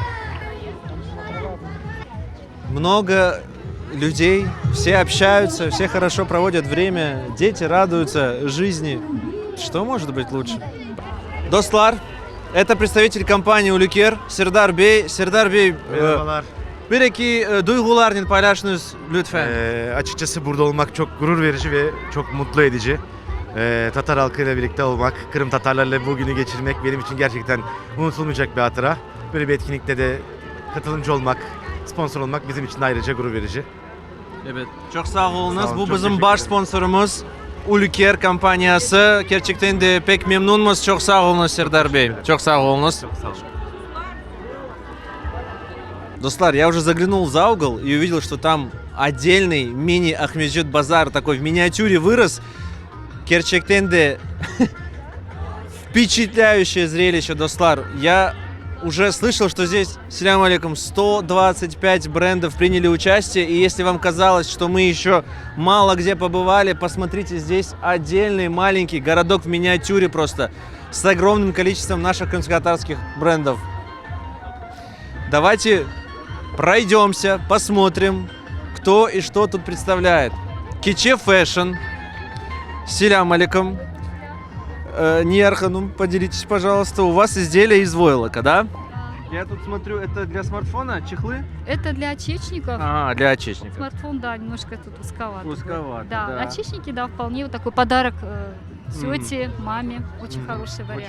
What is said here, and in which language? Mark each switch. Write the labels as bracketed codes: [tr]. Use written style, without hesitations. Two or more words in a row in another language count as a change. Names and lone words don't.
[ru] Много людей, все общаются, все хорошо проводят время, дети радуются жизни. Что может быть лучше? Достлар, это представитель компании Улюкер, Сердар Бey. [crh] Сердар Bey, bir-iki duygularını paylaşınız lütfen. [tr] Açıkçası burada olmak çok gurur verici ve çok mutlu edici. Tatar halkıyla birlikte olmak, Kırım Tatarlarla bugünü geçirmek benim için gerçekten unutulmayacak bir hatıra. Böyle bir etkinlikte de katılımcı olmak, sponsor olmak bizim için ayrıca gurur verici. [crh] Evet, çok sağ olunuz. [tr] Sağ olun, Bu çok bizim teşekkür baş ederim. [crh] sponsorumuz Ulker kampanyası. Gerçekten de pek memnunuz. Çok sağ olunuz Serdar Bey. Çok sağ olunuz. [ru] Достлар, я уже заглянул за угол и увидел, что там отдельный мини-Ахмеджит Базар такой в миниатюре вырос. [crh] Gerçekten de [ru] впечатляющее зрелище, Достлар. Я уже слышал, что здесь, [ar] سلام عليكم, [ru] 125 брендов приняли участие. И если вам казалось, что мы еще мало где побывали, посмотрите, здесь отдельный маленький городок в миниатюре просто с огромным количеством наших крымско-татарских брендов. Давайте пройдемся, посмотрим, кто и что тут представляет. Киче Fashion. [ar] سلام عليكم. [ru] Нияр Ханум, поделитесь, пожалуйста. У вас изделия из войлока, да? Я тут смотрю, это для смартфона, чехлы? Это для очечников. А, для очечников. Смартфон, да, немножко тут узковат. Узковат, Да, да. очечники, да, вполне вот такой подарок тете, маме. Очень хороший вариант.